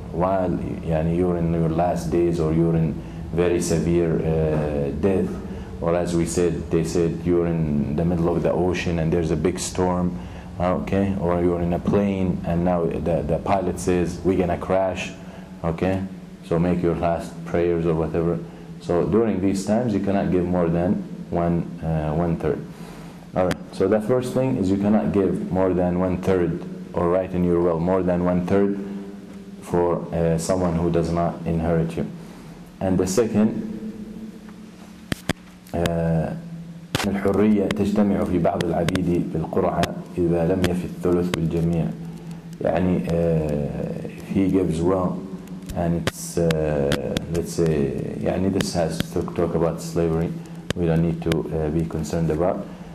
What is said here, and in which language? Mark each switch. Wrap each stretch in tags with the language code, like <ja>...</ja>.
<en>While you're in your last days, or you're in very severe death, or as they said you're in the middle of the ocean and there's a big storm, okay, or you're in a plane and now the pilot says we're gonna crash, okay, so make your last prayers or whatever. So during these times you cannot give more than 1/3. Alright, so the first thing is you cannot give more than 1/3, or write in your will more than 1/3 for someone who does not inherit you. And the second,</en> <ar>الحرية تجتمع في بعض العبيد بالقرعة إذا لم يفي الثلث بالجميع.</ar> <en>if he gives well, and it's let's say this has to talk about slavery, we don't need to be concerned about.</en>